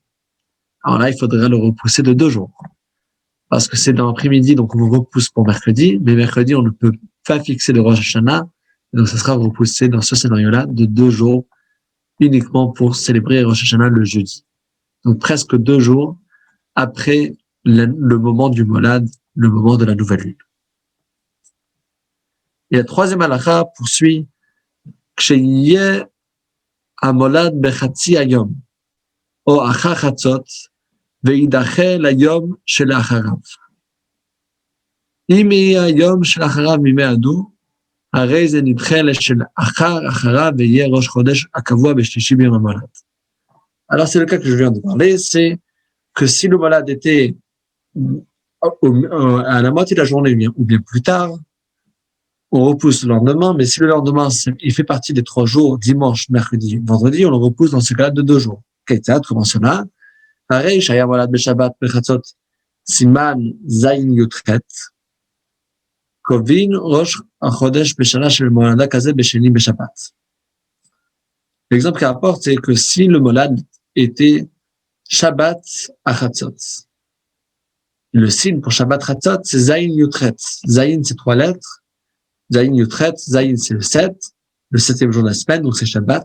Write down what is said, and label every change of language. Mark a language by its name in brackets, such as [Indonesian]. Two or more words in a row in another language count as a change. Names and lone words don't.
[French] Alors là, il faudrait le repousser de 2 jours. Parce que c'est dans l'après-midi, donc on le repousse pour mercredi, mais mercredi, on ne peut pas fixer le Rosh Hashanah, donc ça sera repoussé dans ce scénario-là de 2 jours uniquement pour célébrer Rosh Hashanah le jeudi. Donc presque 2 jours après le moment du Molad, le moment de la nouvelle lune. Et la troisième halakha poursuit [Hebrew] כשיהיה המולד בחצי היום, או אחר חצות, וידחה ליום שלאחריו. אם יהיה היום שלאחריו מימי הדו, הרי זה נדחה אחריו ויהיה ראש חודש הקבוע בשלישי ביום המולד. [French] Alors c'est le cas que je viens de parler, c'est que si le malade était à la moitié de la journée ou bien plus tard, on repousse le lendemain, mais si le lendemain, il fait partie des 3 jours, dimanche, mercredi, vendredi, on le repousse dans ce cas-là de 2 jours. כיצד? comment cela? [Hebrew] הרי שהיה מולד בשבת בחצות סימן זין י"ח, קובעים ראש החודש בשנה של מולדה כזה בשני בשבת. [French] L'exemple qu'il rapporte, c'est que si le molad était Shabbat à Chatzot, le signe pour [Hebrew] שבת חצות, [French] c'est [Hebrew] זין יח. [French] Zayin, c'est 3 lettres. [Hebrew] זין יח, [French] Zayin, c'est le 7, le 7e jour de la semaine, donc c'est Shabbat.